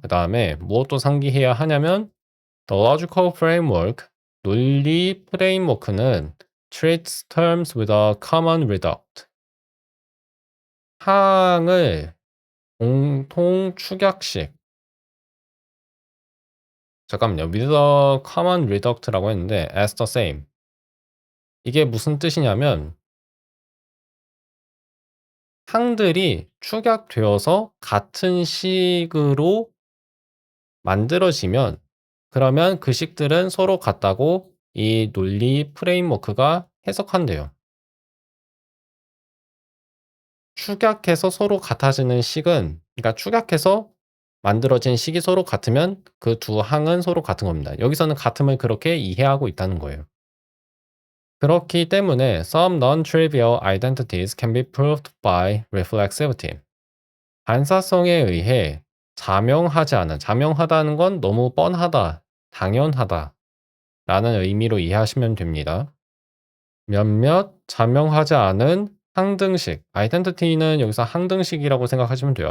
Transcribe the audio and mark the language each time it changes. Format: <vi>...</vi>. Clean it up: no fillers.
<ko>그 다음에 무엇도 상기해야 하냐면</ko> <en>the logical framework,</en> <ko>논리 프레임워크는</ko> <en>treats terms with a common reduct.</en> <ko>항을 공통 축약식. 잠깐만요.</ko> <en>with a common reduct라고</en> <ko>했는데</ko> <en>as the same.</en> <ko>이게 무슨 뜻이냐면 항들이 축약되어서 같은 식으로 만들어지면 그러면 그 식들은 서로 같다고 이 논리 프레임워크가 해석한대요. 축약해서 서로 같아지는 식은 그러니까 축약해서 만들어진 식이 서로 같으면 그 두 항은 서로 같은 겁니다. 여기서는 같음을 그렇게 이해하고 있다는 거예요. 그렇기 때문에</ko> <en>some non-trivial identities can be proved by reflexivity.</en> <ko>반사성에 의해 자명하다는 건 너무 뻔하다, 당연하다 라는 의미로 이해하시면 됩니다. 몇몇 자명하지 않은 항등식, 아이덴티티는 여기서 항등식이라고 생각하시면 돼요.</ko>